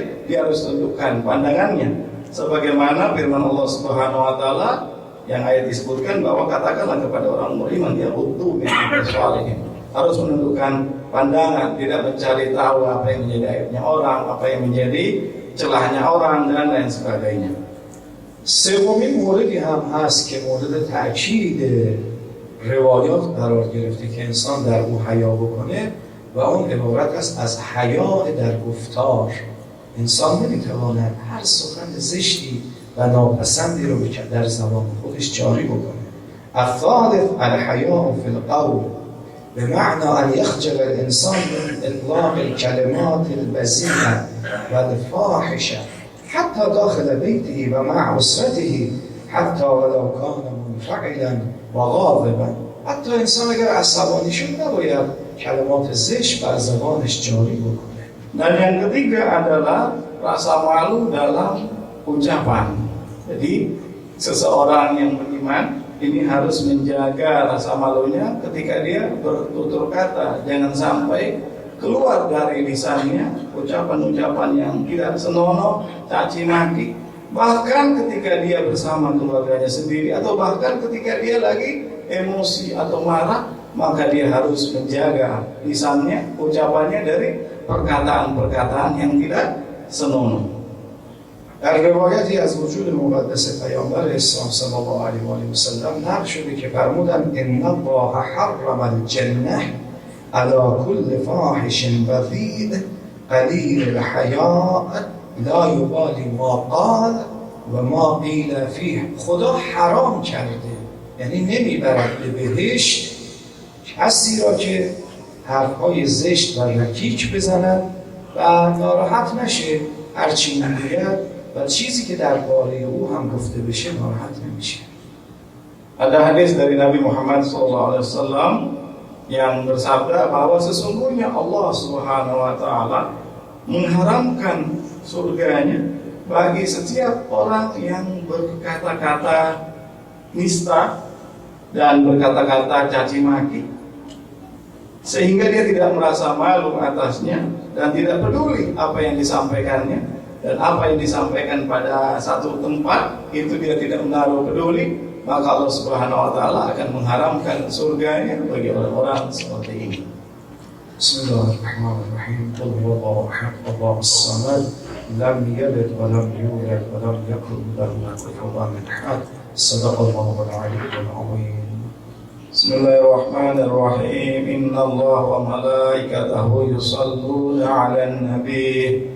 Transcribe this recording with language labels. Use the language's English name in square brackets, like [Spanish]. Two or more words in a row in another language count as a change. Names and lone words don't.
[Indonesian] Dia harus tundukkan pandangannya, sebagaimana firman Allah [Arabic] سبحانه وتعالى [Indonesian] yang ayat disebutkan bahwa katakanlah kepada orang beriman, dia butuh [Arabic] من أمثالهم, [Indonesian] harus menundukkan pandangan, tidak mencari tahu apa yang menjadi aibnya orang, apa yang menjadi celahnya orang dan lain sebagainya. [Persian] سومین موردی هم هست که مورد تأکید روایات قرار گرفته که انسان در او حیا بکنه و اون عبارت است از حیا در گفتار. انسان نمیتواند هر سخن زشتی و ناپسندی رو در زبان خودش جاری بکنه. [Arabic] الثالث الحیا فی القول بمعنى أن يخجل الإنسان من إطلاق الكلمات البذيئة والفاحشة حتى داخل بيته ومع أسرته، حتى ولو كان منفعلا وغاضبا. [Persian] حتی انسان اگر عصبانی شد نباید کلمات زشت بر زبانش جاری بکنه. [Indonesian] Dan yang ketiga adalah rasa malu dalam ucapan. Jadi seseorang yang beriman ini harus menjaga rasa malunya ketika dia bertutur kata. Jangan sampai keluar dari lisannya ucapan-ucapan yang tidak senonoh, caci maki. Bahkan ketika dia bersama keluarganya sendiri, atau bahkan ketika dia lagi emosi atau marah, maka dia harus menjaga lisannya, ucapannya dari perkataan-perkataan yang tidak senonoh. [Persian] در روایتی از وجود مقدس پیامبر اسلام صلی الله علیه و آله و سلم نقل شده که فرمودند [Arabic] ان الله حرم الجنه على كل فاحش بذیء قلیل الحیاء لا یبالی ما قال و ما قیل فیه. [Persian] خدا حرام کرده، یعنی نمیبرد به بهشت کسی را که حرفهای زشت و رکیک بزند و ناراحت نشه هرچی میگوید و چیزی که درباره او هم گفته بشه ناراحت نمیشه. [Indonesian] Ada hadis dari Nabi Muhammad SAW yang bersabda bahwa sesungguhnya Allah [Arabic] سبحانه وتعالى [Indonesian] mengharamkan surganya bagi setiap orang yang berkata-kata nista dan berkata-kata caci maki, sehingga dia tidak merasa malu atasnya dan tidak peduli apa yang disampaikannya, dan apa yang disampaikan pada satu tempat itu dia tidak menaruh peduli, maka Allah [Arabic] سبحانه وتعالى [Indonesian] akan mengharamkan surganya bagi orang-orang seperti ini. [Arabic] بسم الله الرحمن الرحيم. قل هو الله أحد، الله الصمد، لم يلد ولم يولد ولم يكن له كفوا أحد. صدق الله العلي العظيم. بسم الله الرحمن الرحيم. إن الله وملائكته يصلون على النبي.